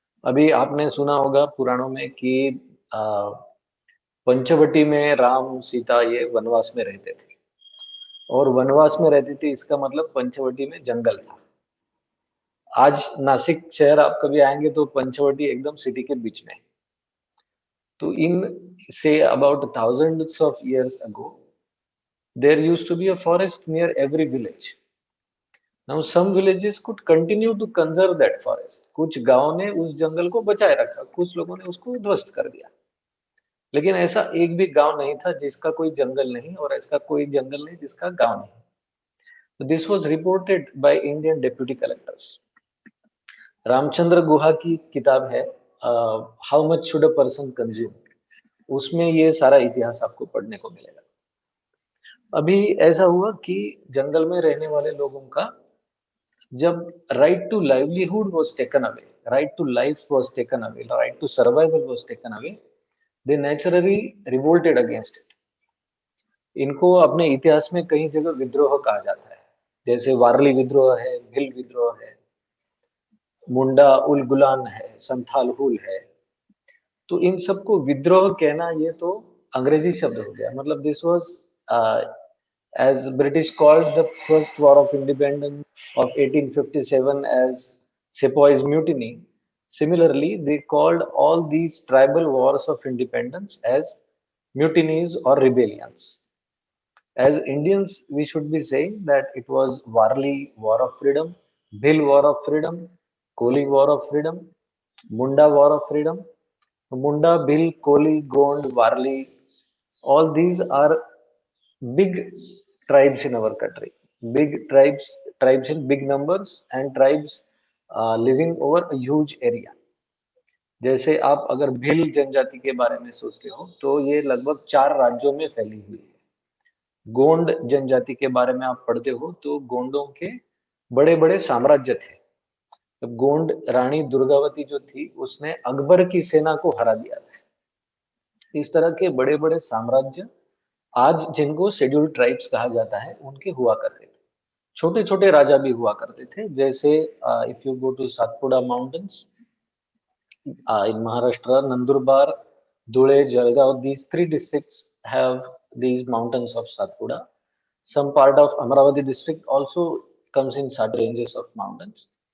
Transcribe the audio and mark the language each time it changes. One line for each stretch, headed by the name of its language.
Hindi: अभी आपने सुना होगा पुराणों में कि आ, पंचवटी में राम सीता ये वनवास में रहते थे, और वनवास में रहते थे इसका मतलब पंचवटी में जंगल था। आज नासिक शहर आप कभी आएंगे तो पंचवटी एकदम सिटी के बीच में है। तो इन say
English: About thousands of years ago there used to be a forest near every village. Now some villages could continue to conserve that forest.
Hindi: कुछ गांव ने उस जंगल को बचाए रखा, कुछ लोगों ने उसको ध्वस्त कर दिया। लेकिन ऐसा एक भी गांव नहीं था जिसका कोई जंगल नहीं, और ऐसा कोई जंगल नहीं जिसका गांव नहीं।
English: So this was reported by Indian deputy collectors.
Hindi: Ramachandra Guha की किताब है how much should a person consume, उसमें ये सारा इतिहास आपको पढ़ने को मिलेगा। अभी ऐसा हुआ कि जंगल में रहने वाले लोगों का जब
English: Right to livelihood was taken away, right to life was taken away, right to survival was taken away, they naturally revolted against it.
Hindi: इनको अपने इतिहास में कई जगह विद्रोह कहा जाता है, जैसे वारली विद्रोह है, भिल विद्रोह है, मुंडा उल गुलान है, संथाल हुल है। तो इन सबको विद्रोह कहना ये तो अंग्रेजी शब्द हो गया।
English: मतलब this was as British called the first war of independence of 1857 as Sepoy's Mutiny. Similarly, they called all these tribal wars of independence as mutinies or rebellions. As Indians, we should be saying that it was Warli War of Freedom, Bhil War of Freedom, Koli War of Freedom, Munda War of Freedom. Munda, Bhil, Koli, Gond, Warli, all these are big tribes in our country. Big tribes, tribes in big numbers, and tribes living over a huge area.
Hindi: जैसे आप अगर भिल जनजाति के बारे में सोचते हो तो ये लगभग 4 राज्यों में फैली हुई है। गोंड जनजाति के बारे में आप पढ़ते हो तो गोंडों के बड़े बड़े साम्राज्य थे। तो गोंड रानी दुर्गावती जो थी उसने अकबर की सेना को हरा दिया था। इस तरह के बड़े बड़े साम्राज्य आज जिनको शेड्यूल्ड ट्राइब्स कहा जाता है उनके हुआ करते थे। छोटे छोटे राजा भी हुआ करते थे,
English: जैसे if you go to Satpura mountains in Maharashtra, Nandurbar, Dhule, Jalgaon, these three districts have these mountains of Satpura. Some part of Amravati district also comes in such ranges of mountains.